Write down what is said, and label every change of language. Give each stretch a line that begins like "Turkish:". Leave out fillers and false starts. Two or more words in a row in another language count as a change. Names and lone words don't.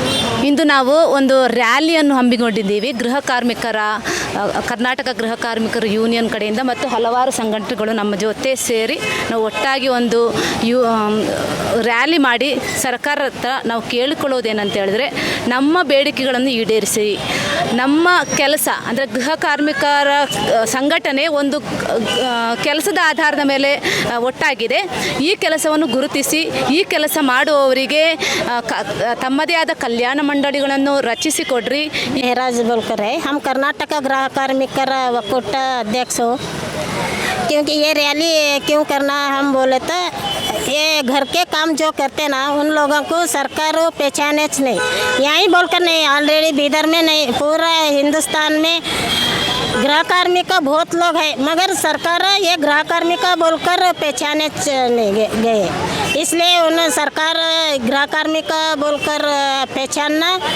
Kannada: ಇಂದು ನಾವು ಒಂದು ರ್ಯಾಲಿಯನ್ನು ಹಮ್ಮಿಕೊಂಡಿದ್ದೀವಿ. ಕರ್ನಾಟಕ ಗೃಹ ಕಾರ್ಮಿಕರ ಯೂನಿಯನ್ ಕಡೆಯಿಂದ ಮತ್ತು ಹಲವಾರು ಸಂಘಟನೆಗಳು ನಮ್ಮ ಜೊತೆ ಸೇರಿ ನಾವು ಒಟ್ಟಾಗಿ ಒಂದು ರ್ಯಾಲಿ ಮಾಡಿ ಸರ್ಕಾರದ ಹತ್ರ ನಾವು ಕೇಳಿಕೊಳ್ಳೋದೇನಂತ ಹೇಳಿದ್ರೆ ನಮ್ಮ ಬೇಡಿಕೆಗಳನ್ನು ಈಡೇರಿಸಿ, ನಮ್ಮ ಕೆಲಸ ಅಂದರೆ ಗೃಹ ಕಾರ್ಮಿಕರ ಸಂಘಟನೆ ಒಂದು ಕೆಲಸದ ಆಧಾರದ ಮೇಲೆ ಒಟ್ಟಾಗಿದೆ. ಈ ಕೆಲಸವನ್ನು ಗುರುತಿಸಿ ಈ ಕೆಲಸ ಮಾಡುವವರಿಗೆ ತಮ್ಮದೇ ಆದ ಕಲ್ಯಾಣ ಮಂಡಳಿಗಳನ್ನು ರಚಿಸಿಕೊಡ್ರಿ.
Hindi: मेहराज बोलकर है, हम कर्नाटक गृह कार्मिकर ಒಕ್ಕೂಟ अध्यक्ष क्योंकि ये रैली क्यों करना हम बोले तो ये घर के काम जो करते ना उन लोगों को सरकार पहचाने नहीं, यहीं बोलकर नहीं, ऑलरेडी बीदर में नहीं पूरा हिंदुस्तान में गृह कार्मिक बहुत लोग हैं, मगर सरकार ये गृह कार्मिक बोलकर पहचाने नहीं गए, इसलिए उन्हें सरकार गृह कार्मिक बोलकर पहचानना।